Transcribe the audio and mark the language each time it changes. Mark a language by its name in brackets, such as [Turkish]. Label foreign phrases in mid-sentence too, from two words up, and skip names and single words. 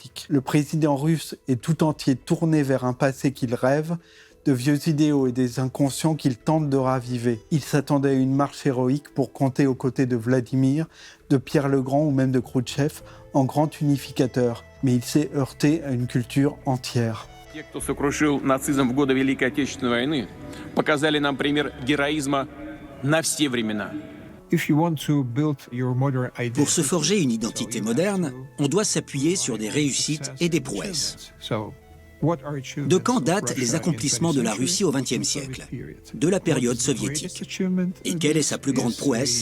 [French] Le président russe est tout entier tourné vers un passé qu'il rêve, de vieux idéaux et des inconscients qu'il tente de raviver. Il s'attendait à une marche héroïque pour compter aux côtés de Vladimir, de Pierre le Grand ou même de Khrouchtchev en grand unificateur, mais il s'est heurté à une culture entière. [Russian] Те, кто сокрушил нацизм в годы Великой Отечественной войны, показали нам пример героизма на все времена. [French] Pour se forger une identité moderne, on doit s'appuyer sur des réussites et des prouesses. De quand datent les accomplissements de la Russie au XXe siècle? De la période soviétique. Et quelle est sa plus grande prouesse?